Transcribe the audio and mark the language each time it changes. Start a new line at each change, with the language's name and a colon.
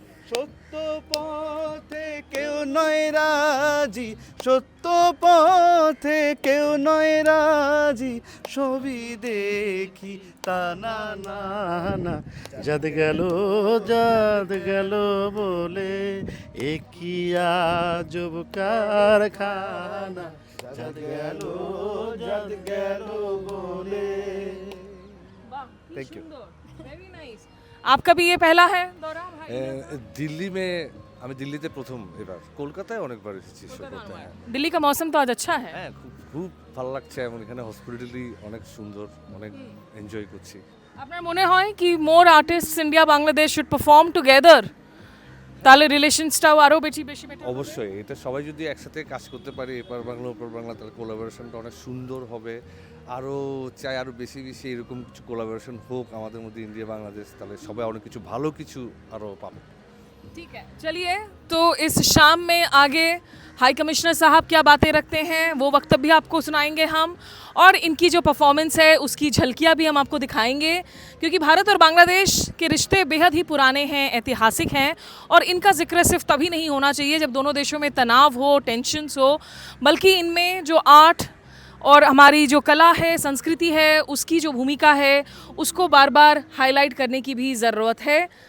Bangla: সত্য পথে কেউ নয় রাজি সত্য পথে কেউ নয় রাজি সবই দেখি তা না না না জাত গেল বলে একই আজব কারখানা জাত গেল বলে।
English: Thank you. Very nice.
Hindi: आपका भी ये पहला है दौरा भाई?
Bangla: দিল্লি মে আমি দিল্লিতে প্রথম এবার, কলকাতায় অনেকবার এসেছি শো করতে।
Hindi: दिल्ली का मौसम तो आज अच्छा है।
Bangla: হ্যাঁ, খুব খুব ভালো লাগছে এবং এখানে হসপিটালিটি অনেক সুন্দর, অনেক এনজয় করছি। আপনার মনে হয় কি
English: more artists India Bangladesh should perform together,
Bangla: তাহলে রিলেশনসটাও আরও বেশি বেটার? অবশ্যই, এটা সবাই যদি একসাথে কাজ করতে পারে এপার বাংলা ওপার বাংলা, তাহলে কোলাবোরেশনটা অনেক সুন্দর হবে। আরও চাই আরও বেশি বেশি এরকম কিছু কোলাবোরেশন হোক আমাদের মধ্যে ইন্ডিয়া বাংলাদেশ, তাহলে সবাই অনেক কিছু ভালো কিছু আরও পাবে।
Hindi: ठीक है, चलिए तो इस शाम में आगे हाई कमिश्नर साहब क्या बातें रखते हैं वो वक्त भी आपको सुनाएंगे हम, और इनकी जो परफॉर्मेंस है उसकी झलकियां भी हम आपको दिखाएंगे, क्योंकि भारत और बांग्लादेश के रिश्ते बेहद ही पुराने हैं, ऐतिहासिक हैं, और इनका जिक्र सिर्फ तभी नहीं होना चाहिए जब दोनों देशों में तनाव हो, टेंशन्स हो, बल्कि इनमें जो आर्ट और हमारी जो कला है, संस्कृति है, उसकी जो भूमिका है उसको बार बार हाईलाइट करने की भी ज़रूरत है।